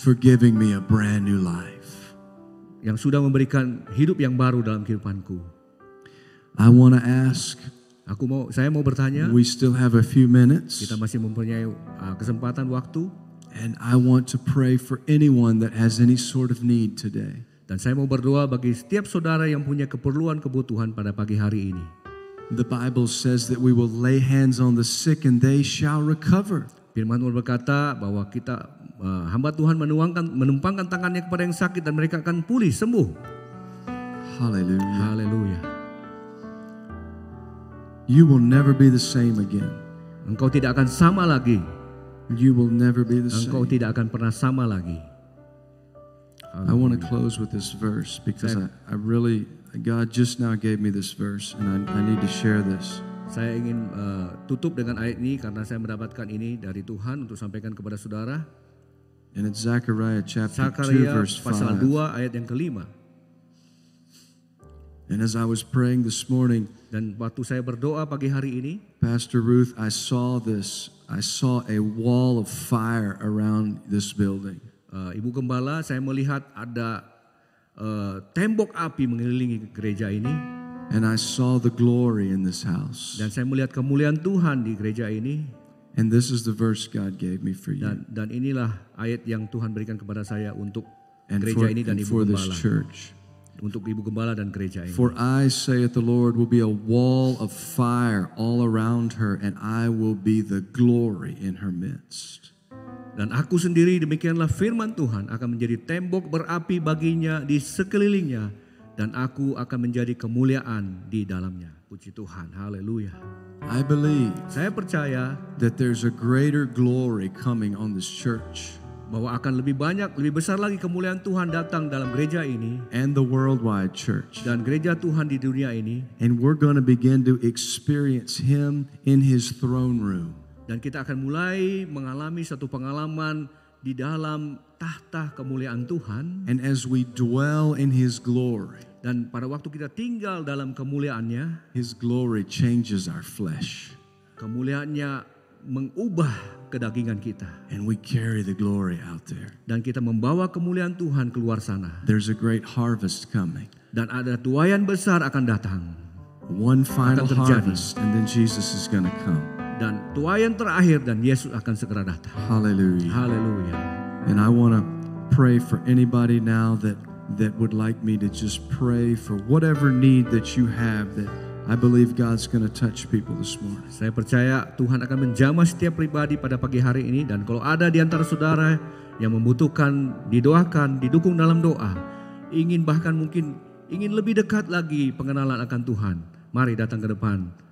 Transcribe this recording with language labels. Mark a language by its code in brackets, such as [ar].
[en] for giving me a brand new life. [id] yang sudah memberikan hidup yang baru dalam kehidupanku. [en] I want to ask, [id] Saya mau bertanya. [en] we still have a few minutes, [id] Kita masih mempunyai kesempatan waktu. [en] and I want to pray for anyone that has any sort of need today. [id] Dan saya mau berdoa bagi setiap saudara yang punya keperluan kebutuhan pada pagi hari ini. [en] The Bible says that we will lay hands on the sick and they shall recover. [id] Firman Tuhan berkata bahwa kita hamba Tuhan menumpangkan tangannya kepada yang sakit dan mereka akan pulih, sembuh. [en] Hallelujah. [id] Haleluya. [en] You will never be the same again. [id] Engkau tidak akan sama lagi. [en] You will never be the [id] Engkau [en] same. [id] tidak akan pernah sama lagi. [en] I want to close with this verse because I really, God just now gave me this verse and I need to share this. [id] Saya ingin tutup dengan ayat ini karena saya mendapatkan ini dari Tuhan untuk sampaikan kepada saudara. [en] And it's Zechariah chapter 2 [id] Zakaria [en] verse [id] pasal [en] 5. [id] 2 ayat yang kelima. [en] And as I was praying this morning, Dan waktu saya berdoa pagi hari ini, Pastor Ruth, I saw this. I saw a wall of fire around this building. [id] Ibu Gembala, saya melihat ada tembok api mengelilingi gereja ini. [en] And I saw the glory in this house. [id] Dan saya melihat kemuliaan Tuhan di gereja ini. [en] And this is the verse God gave me for you [id] Dan inilah ayat yang Tuhan berikan kepada saya untuk [en] and [id] gereja ini dan Ibu [en] for this [id] Gembala. [en] church. [id] Untuk Ibu Gembala dan gereja ini. [en] For I, saith the Lord, will be a wall of fire all around her, and I will be the glory in her midst. [id] Dan aku sendiri, demikianlah firman Tuhan, akan menjadi tembok berapi baginya di sekelilingnya, dan aku akan menjadi kemuliaan di dalamnya. Puji Tuhan, haleluya. [en] I believe [id] Saya percaya [en] that there's a greater glory coming on this church [id] bahwa akan lebih besar lagi kemuliaan Tuhan datang dalam gereja ini [en] and the worldwide church. [id] dan gereja Tuhan di dunia ini. [en] And we're going to begin to experience Him in His throne room. [id] Dan kita akan mulai mengalami satu pengalaman di dalam tahta kemuliaan Tuhan. [en] And as we dwell in His glory, [id] Dan pada waktu kita tinggal dalam kemuliaannya, [en] His glory changes our flesh. [id] kemuliaannya mengubah kedagingan kita. [en] And we carry the glory out there. [id] Dan kita membawa kemuliaan Tuhan keluar sana. [en] There's a great harvest coming. [id] Dan ada tuaian besar akan datang. [en] One final [id] Akan terjadi. [en] harvest, and then Jesus is going to come. [id] Dan tuaian terakhir dan Yesus akan segera datang. [en] Hallelujah. [id] Haleluya. [en] And I want to pray for anybody now that would like me to just pray for whatever need that you have, that I believe God's going to touch people this morning. [id] Saya percaya Tuhan akan menjamah setiap pribadi pada pagi hari ini, dan kalau ada di antara saudara yang membutuhkan didoakan, didukung dalam doa, bahkan mungkin ingin lebih dekat lagi pengenalan akan Tuhan, mari datang ke depan.